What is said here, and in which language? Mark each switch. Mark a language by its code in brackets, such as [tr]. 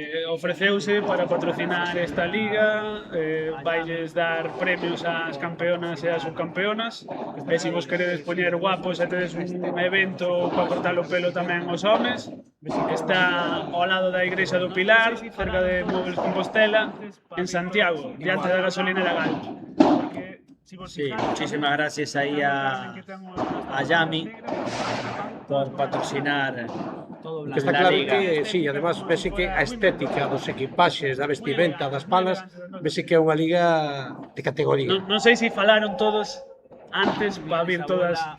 [gl] ofreceuse para patrocinar esta liga, vailles dar premios ás campeonas e ás subcampeonas, e se vos queredes poñer guapos e tedes un evento para cortar o pelo tamén aos homes, está ao lado da Igrexa do Pilar, cerca de Móviles Compostela, en Santiago, diante da gasolinera Galp. [es] Sí, muchísimas gracias ahí a Yami por patrocinar [gl] Que está [es] la [gl] claro [es] liga. [gl] que, sí, además, vese que a estética dos equipaxes, da vestimenta, das palas, vese que é unha liga de categoría. Non sei se falaron todos antes para vir todas a